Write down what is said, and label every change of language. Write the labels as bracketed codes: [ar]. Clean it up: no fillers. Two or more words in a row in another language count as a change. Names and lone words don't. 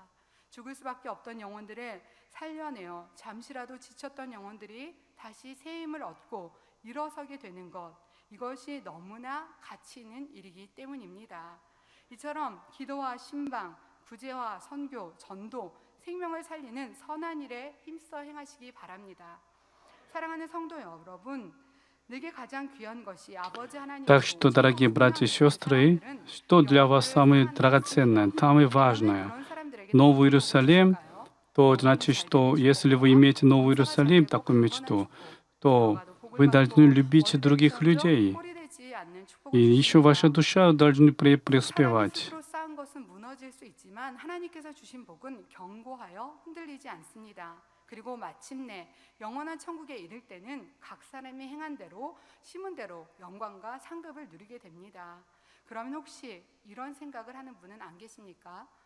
[ko] 죽을 수밖에 없던 영혼들을 살려내어 잠시라도 지쳤던 영혼들이 다시 새 힘을 얻고 일어서게 되는 것, 이것이 너무나 가치 있는 일이기 때문입니다. 이처럼 기도와 신방, 구제와 선교, 전도, 생명을 살리는 선한 일에 힘써 행하시기 바랍니다. 사랑하는 성도 여러분, 내게 가장 귀한 것이 아버지 하나님이고, [ru] Так что, дорогие братья и сестры, что для вас самое драгоценное, самое важное? Новый Иерусалим, то значит, что если вы имеете Новый Иерусалим, такую мечту, то вы должны любить других людей. И еще ваша душа должна преуспевать. [ko] 쌓은 것은 무너질 수 있지만 하나님께서 주신 복은 견고하여 흔들리지 않습니다. 그리고 마침내 영원한 천국에 이를 때는 각 사람이 행한 대로, 심은 대로 영광과 상급을 누리게 됩니다. 그러면 혹시 이런 생각을 하는 분은 안 계십니까?